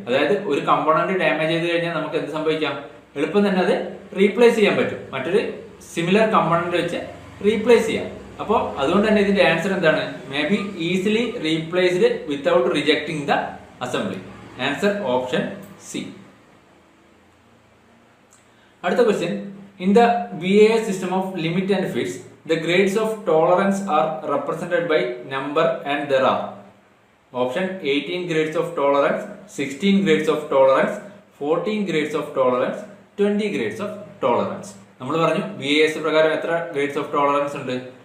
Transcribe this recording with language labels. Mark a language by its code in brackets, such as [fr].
[ml] അതായത് ഒരു component damage ചെയ്ത് കഴിഞ്ഞാൽ നമുക്ക് എന്ത് സംഭവിക്കാം? എളുപ്പം തന്നെ അത് റീപ്ലേസ് ചെയ്യാൻ പറ്റും, മറ്റൊരു സിമിലർ കമ്പോണന്റ് വെച്ച് റീപ്ലേസ് ചെയ്യാം. അപ്പോൾ അതുകൊണ്ട് തന്നെ ഇതിന്റെ ആൻസർ എന്താണ്? [en] May be easily replaced without rejecting the assembly. [ml] Answer option C. [en] അടുത്ത question, in the BAS system of limit and fits the grades of tolerance are represented by number and there are option 18 grades of tolerance, 16 grades of tolerance, 14 grades of tolerance, 20 grades of tolerance. [ml] നമ്മൾ പറഞ്ഞു BAS പ്രകാരം എത്ര grades of tolerance ഉണ്ട്?